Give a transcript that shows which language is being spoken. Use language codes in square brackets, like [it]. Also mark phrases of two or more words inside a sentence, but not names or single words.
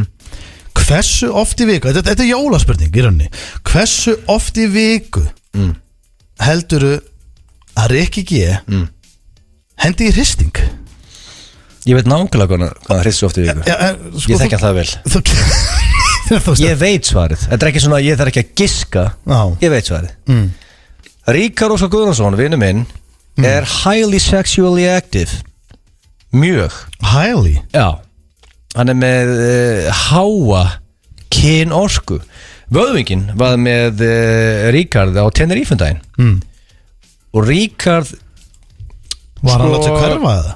[is] Hversu oft í viku, þetta er jólaspurning í rauninni, hversu oft í viku helduru að Rikki G hendi í hristing? Ég veit nákvæmlega hvað hristir oft í viku. Ég þekki hann það vel. Ég veit svarið. Þetta er ekki svona, ég þarf ekki að giska. Ég veit svarið. Ríkar Óskar Guðnason, vinur minn, er [en] highly sexually active. [is] Mjög. Highly? Já. Hann er með háa kynorku. Vöðvingin var með Ríkard á Tenerife-daginn. Og Ríkard var hann látið hverfa eða?